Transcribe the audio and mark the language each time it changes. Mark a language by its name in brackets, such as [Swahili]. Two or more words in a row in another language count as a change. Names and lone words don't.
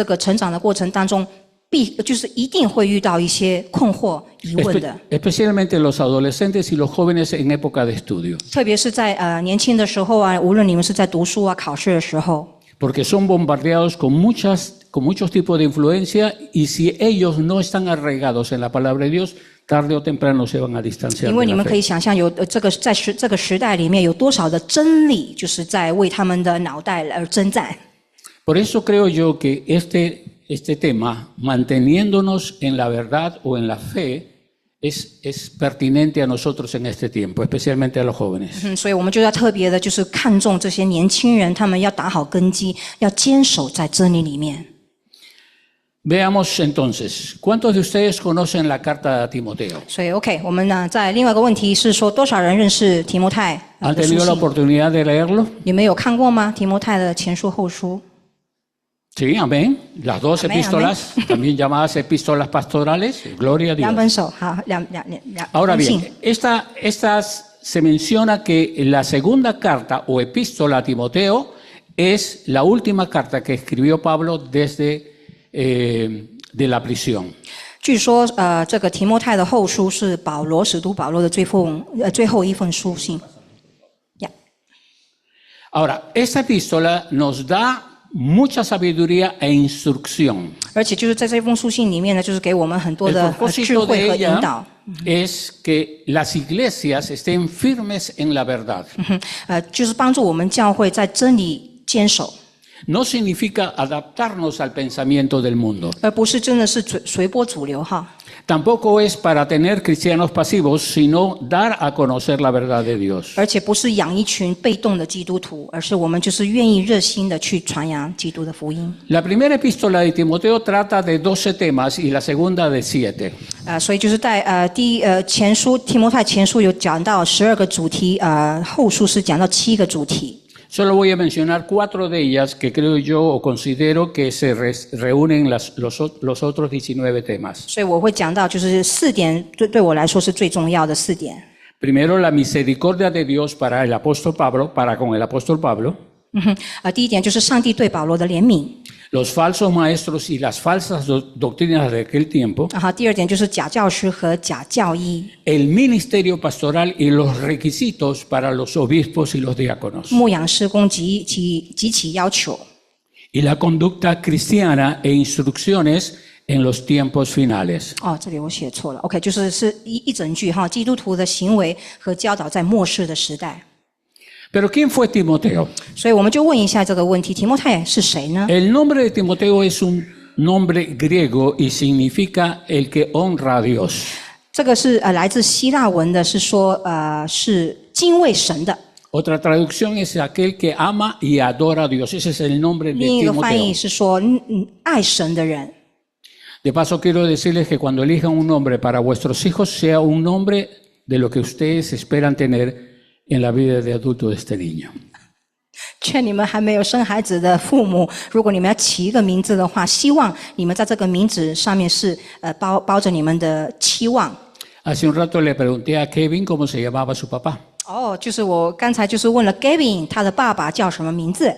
[Chinese] 不过就是你们要知道，在我们这个成长的过程当中， 就是一定会遇到一些困惑、疑问的。 [Spanish] Especialmente los adolescentes y los jóvenes en época de estudio. [Chinese] 特别是在年轻的时候啊，无论你们是在读书啊、考试的时候， [Spanish] Porque son bombardeados con muchos tipos de influencia y si ellos no están arraigados en la palabra de Dios, tarde o temprano se van a distanciar [Chinese] 因为 [Spanish] de [Chinese] 你 [Spanish] la [Chinese] 们可以 [Spanish] fe. [Chinese] 想象有这个这个时代里面有多少的真理，就是在为他们的脑袋而征战。 [Spanish] Por eso creo yo que este tema, manteniéndonos en la verdad o en la fe, es pertinente a nosotros en este tiempo, especialmente a los jóvenes. [Chinese] 所以我们就要特别的，就是看重这些年轻人，他们要打好根基，要坚守在真理里面。 [Spanish] Veamos entonces, ¿cuántos de ustedes conocen la carta a Timoteo? [Chinese] 所以 OK， 我们呢在另外一个问题是说，多少人认识提摩太 [Spanish] ¿Han [Chinese] 的书 [Spanish] tenido la [Chinese] 信？ [Spanish] oportunidad de leerlo? [Chinese] 你们有看过吗？提摩太的前书后书？ [Spanish] Sí, amén. Las dos Amén, epístolas, también llamadas epístolas pastorales, gloria a [Chinese] 两 [Spanish] Dios. [Chinese] 本手，好，两 [Spanish] Ahora [Chinese] 封信 [Spanish] bien, estas se menciona que la segunda carta o epístola a Timoteo es la última carta que escribió Pablo desde de la prisión. [Chinese] 据说这个提摩太的后书是使徒保罗的最后一份书信。 [Spanish] Ahora, esta epístola nos da mucha sabiduría e instrucción. [Chinese] 而且就是在这封书信里面呢，就是给我们很多 [Spanish] El [Chinese] 的智 [Spanish] propósito [Chinese] 慧 [Spanish] de [Chinese] 和引导。 [Spanish] ella es que las iglesias estén firmes en la verdad. [Chinese] 就是帮助我们教会在真理坚守， [Spanish] No significa adaptarnos al pensamiento del mundo. [Chinese] 而不是真的是随波逐流哈。 [Spanish] Tampoco es para tener cristianos pasivos, sino dar a conocer la verdad de Dios. [Chinese] 而且不是养一群被动的基督徒，而是我们就是愿意热心的去传扬基督的福音。 [Spanish] La primera epístola de Timoteo trata de 12 temas y la segunda de 7. [Chinese] 所以就是在前书提摩太前书有讲到12个主题，后书是讲到7个主题。 [Spanish] Solo voy a mencionar 4 de ellas que creo yo o considero que se reúnen los otros 19 temas. [Chinese] 所以我会讲到就是4点，对我来说是最重要的4点。 [Spanish] Primero, la misericordia de Dios para el apóstol Pablo, para con el apóstol Pablo. [Chinese] 第一点就是上帝对保罗的怜悯。 [Spanish] Los falsos maestros y las falsas doctrinas de aquel tiempo. [Chinese] 然后第二点就是假教师和假教义。 [Spanish] El ministerio pastoral y los requisitos para los obispos y los diáconos. [Chinese] 牧养事工及其要求。 [Spanish] Y la conducta cristiana e instrucciones en los tiempos finales. [Chinese] 这里我写错了。OK， 就是一整句哈，基督徒的行为和教导在末世的时代。 [Spanish] Pero ¿quién fue Timoteo? [Chinese] 所以我们就问一下这个问题：提摩太是谁呢？ [Spanish] El nombre de Timoteo es un nombre griego y significa el que honra a Dios. [Chinese] 这个是来自希腊文的，是说是敬畏神的。 [Spanish] Otra traducción es aquel que ama y adora a Dios. Ese es el nombre de [Chinese] 另一个翻译 [Spanish] Timoteo. [Chinese] 是说爱神的人。 [Spanish] De paso quiero decirles que cuando elijan un nombre para vuestros hijos sea un nombre de lo que ustedes esperan tener en la vida de adulto de este niño. [Chinese] 劝你们还没有生孩子的父母，如果你们要起一个名字的话，希望你们在这个名字上面是包着你们的期望。 [Spanish] Hace un rato le pregunté a Kevin cómo se llamaba su papá. [Chinese] 就是我刚才就是问了 Gavin， 他的爸爸叫什么名字